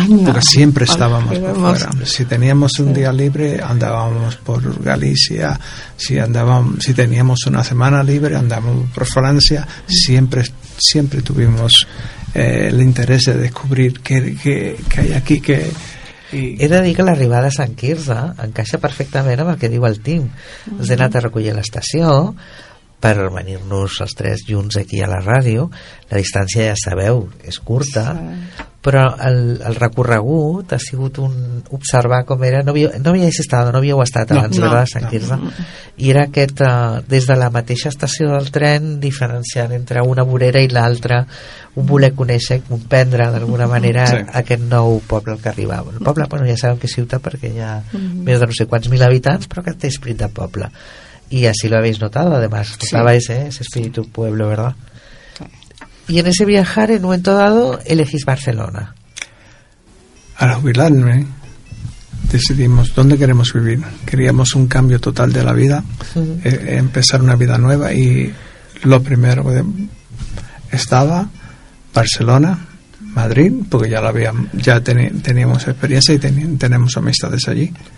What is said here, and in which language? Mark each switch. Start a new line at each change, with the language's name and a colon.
Spanish: Porque siempre estábamos por fuera. Si teníamos un día libre, andábamos por Galicia. Si teníamos una semana libre, andábamos por Francia. Siempre tuvimos el interés de descubrir qué hay aquí.
Catalan: He de dir que l'arribada a Sant Quirze encaixa perfectament amb el que diu el Tim. Ens he anat a recollir a l'estació per venir-nos els tres junts aquí a la ràdio. La distància, ja sabeu, és curta, però el recorregut ha sigut un observar com era. No havíeu estat abans,
Spanish: verdad,
Catalan: a Sant Quirze? I era aquest, des de la mateixa estació del tren, diferenciant entre una vorera i l'altra, un voler conèixer i comprendre d'alguna manera aquest nou poble al que arribava. El poble, bueno, ja sabem que és ciutat perquè hi ha més de no sé quants mil habitants, però que té esprit de poble.
Spanish: Y así lo habéis notado, además, notabais ese espíritu pueblo, ¿verdad? Y en ese viajar, en un momento dado, elegís Barcelona. Al jubilarme, decidimos dónde queremos vivir. Queríamos un cambio total de la vida, empezar una vida nueva, y lo primero estaba Barcelona, Madrid, porque ya teníamos experiencia y tenemos amistades allí.